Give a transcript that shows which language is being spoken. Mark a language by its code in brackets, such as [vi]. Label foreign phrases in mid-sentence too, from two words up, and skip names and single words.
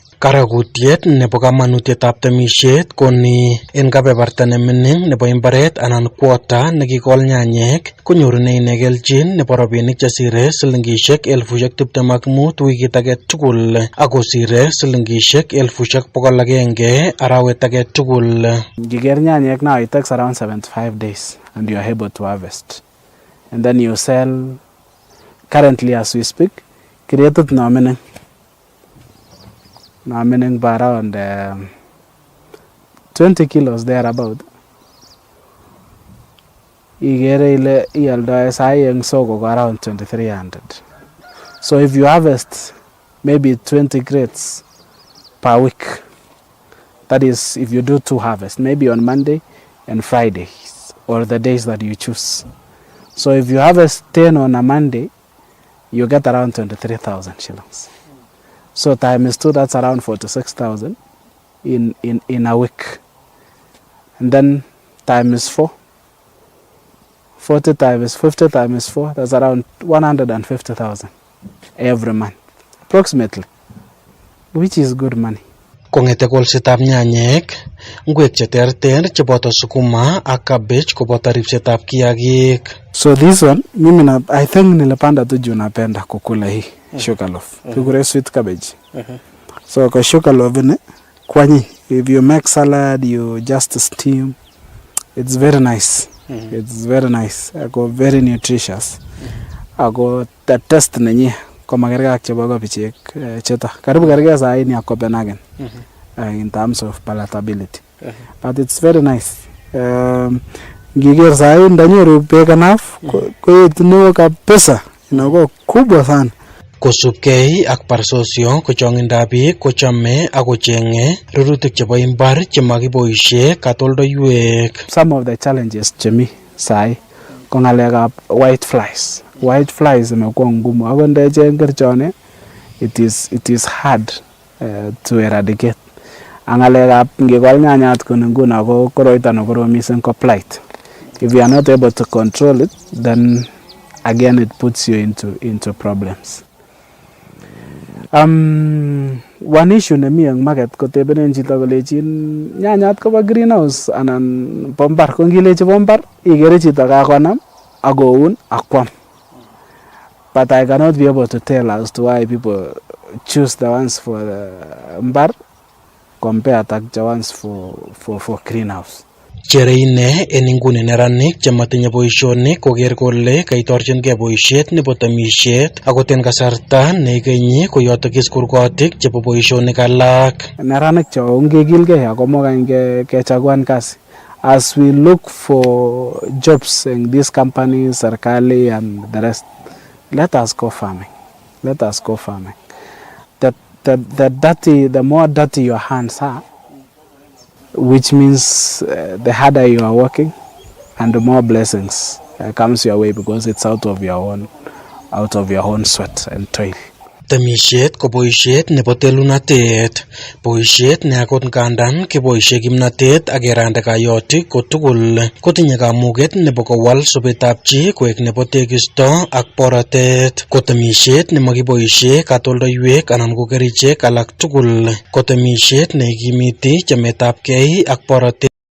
[kln] Karagutiet nebo kamanutietab temisiet koni en kebeberta nemining nebo imbaret anan kwota nekikol nyanyek konyorune ine kelchin nebo rabinik chesire silingishek 25,000 wikit age tugul akosire silingishek 100,100 arawet age tugul. Ngiger nyanyek [en] now it takes around 75 days and you are able to harvest, and then you sell. Currently as we speak, created nominal by around 20 kilos thereabout. [kln] Igere ile ialdo sai eng soko around 2,300. [en] So if you harvest maybe 20 crates per week, that is if you do 2 harvests, maybe on Monday and Fridays or the days that you choose. So if you harvest 10 on a Monday, you get around 23,000 shillings. So times 2, that's around 46,000 in a week. And then times 4, 40 times 50 times 4, that's around 150,000 every month, approximately, which is good money. [kln] Kongete kolsetab nyanyek, ngwek cheterter cheboto sukuma ak cabbage koboto ripsetab kiagik. [en] So this one, I think [sw] nilipanda tu juu napenda kukula hii sugarloaf. [kln] Kukure [en] sweet cabbage. [kln] So kwa sugarloaf ni kwanyi, [en] if you make salad, you just steam. It's very nice. It's very nice. [kln] Ako [en] very nutritious. [kln] Ako [en] the taste [kln] nenye kwa magerga ak chebo kabichek cheta. [sw] Karibu gerga saa hii ni ya Copenhagen [en] in terms of palatability. But it's very nice. [kln] Ngiger [sw] saa hii [kln] ndanyoru peka naf kwa itunuwa kabisa. [sw] Inakuwa kubwa sana. [kln] Kosubkei ak parsosyo kochongindab biik kochome ak kochenge rurutik chebo imbar chemakiboisie katoldoiwek. [en] Some of the challenges [kln] chemi sai ko ngalekab [en] white flies. White flies [sw] imekuwa ngumu. [kln] Ako ndecheng kerchone [en] it is hard to eradicate. [kln] Ngalekab ngikol nyanyat kun nguno ko koroito ne korom mising ko blight. [en] If you are not able to control it, then again it puts you into problems. One issue [kln] nemi eng market ko tebenen chito kolechin nyanyat kobo greenhouse anan bombar. Ko ngilechi bombar igere chito kakonam akoun akwam. [en] But I cannot be able to tell as to why people choose the ones for the mbar compared to the ones for greenhouse. [kln] Chere ine en inguni neranik chematinye boisionik koker kole kaitorchingei boisiet nebo temisiet akot en kasarta neikenyi koyotokis kurgotik chebo boisionik alak. Neranik cho ongekilgei akomokany kechaguan kasi. [en] As we look for jobs in these companies, serikali and the rest, let us go farming. Let us go farming. The more dirty your hands are, which means the harder you are working and the more blessings comes your way because it's out of your own sweat and toil. [kln] Temisiet ko boisiet nebo telunatet, boisiet ne akot ngandan keboisie kimnatet ak kerande kayotik ko tugul kotinye kamuget nebo kowal sobetab chi koek nebo tekisto ak borotet. Ko temisiet ne makiboisie katoldoiwek anan ko kerichek alak tugul, ko temisiet ne ikimiti chametabgei ak borotet.